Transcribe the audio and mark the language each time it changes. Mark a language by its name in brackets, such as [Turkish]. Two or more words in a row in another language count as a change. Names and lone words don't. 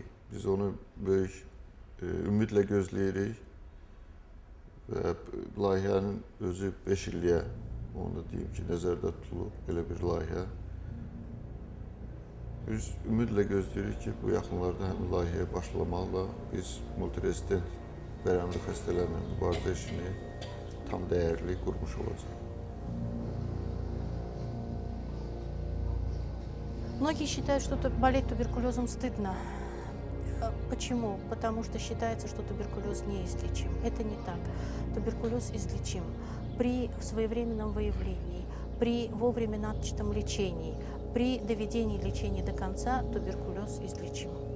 [Azerbaijani] Biz onu böyük ümidlə gözləyirik və layihənin özü 5 illiyə, onu da deyim ki, nəzərdə tutulub belə bir layihə. Biz ümidlə gözləyirik ki, bu yaxınlarda həmin layihəyə başlamaqla biz multirezident bərəmli xəstələrlə mübarizə işini tam dəyərli qurmuş olacaq. [Russian] Многие считают, что болеть туберкулезом стыдно. Почему? Потому что считается, что туберкулез неизлечим. Это не так. Туберкулез излечим при своевременном выявлении, при вовремя начатом лечении, при доведении лечения до конца туберкулез излечим.